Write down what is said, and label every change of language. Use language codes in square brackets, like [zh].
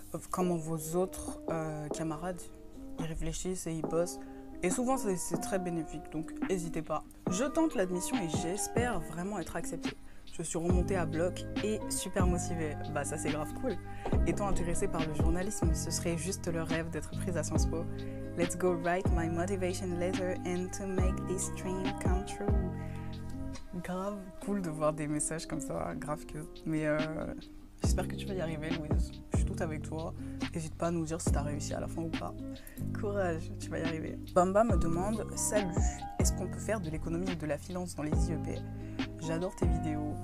[fr] comment vos autres camarades ils réfléchissent et ils bossent. Et souvent, c'est très bénéfique, donc n'hésitez pas. Je tente l'admission et j'espère vraiment être acceptée. Je suis remontée à bloc et super motivée. Bah ça c'est grave cool. Étant intéressée par le journalisme, ce serait juste le rêve d'être prise à Sciences Po. [en] Let's go write my motivation letter and to make this dream come true. [fr] Grave cool de voir des messages comme ça, grave que. Mais j'espère que tu vas y arriver, Louise. Je suis toute avec toi. N'hésite pas à nous dire si tu as réussi à la fin ou pas. Courage, tu vas y arriver. Bamba me demande « Salut, est-ce qu'on peut faire de l'économie et de la finance dans les IEP ?» J'adore tes vidéos.